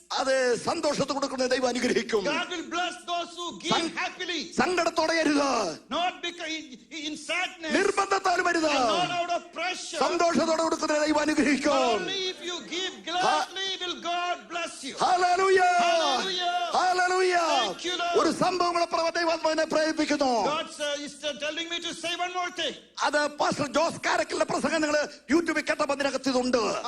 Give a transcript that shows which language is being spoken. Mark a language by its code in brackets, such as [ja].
[ml] അത് സന്തോഷത്തോടെ കൊടുക്കുന്ന ദൈവം അനുഗ്രഹിക്കും. [en] God will bless those who give happily. [ml] സങ്കടത്തോടെ അരുത്, [en] Not because in sadness, [ml] നിർബന്ധത്താലും അരുത്, [en] and not out of pressure. [ml] സന്തോഷത്തോടെ കൊടുക്കുന്ന ദൈവം അനുഗ്രഹിക്കും. [en] Only if you give gladly will God bless you. [ml] Hallelujah. [en] Hallelujah. [ml] Hallelujah. [en] Thank you, Lord. [ml] ഒരു സംഭവം കൂടെ ദൈവാത്മാവിനെ പ്രേരിപ്പിക്കുന്നു. [en] God is telling me to say one more thing. [ml] അത് പാസ്റ്റർ ജോസ് കാരക്കലിന്റെ പ്രസംഗം നിങ്ങൾ യൂട്യൂബിൽ കേട്ടപ്പോൾ അതിനകത്ത് ഇതുണ്ട്.